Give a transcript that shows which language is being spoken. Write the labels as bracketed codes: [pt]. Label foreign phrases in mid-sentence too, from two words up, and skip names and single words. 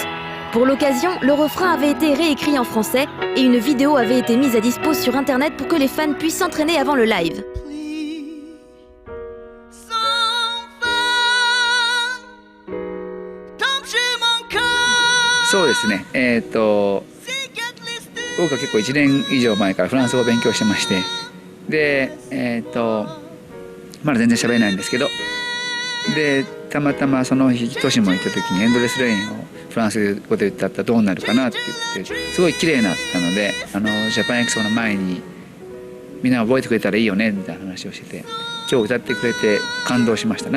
[fr] Pour l'occasion, le refrain avait été réécrit en français et une vidéo avait été mise à dispo sur internet pour que les fans puissent s'entraîner avant le live. [ja] そうですね。僕は結構1年以上前からフランス語を勉強してまして、でまだ全然喋れないんですけど、でたまたまその日トシも行った時にエンドレスレインをフランス語で歌ったらどうなるかなって言ってすごい綺麗になったので、ジャパンエクスポの前にみんな覚えてくれたらいいよねみたいな話をしてて、今日歌ってくれて感動しました。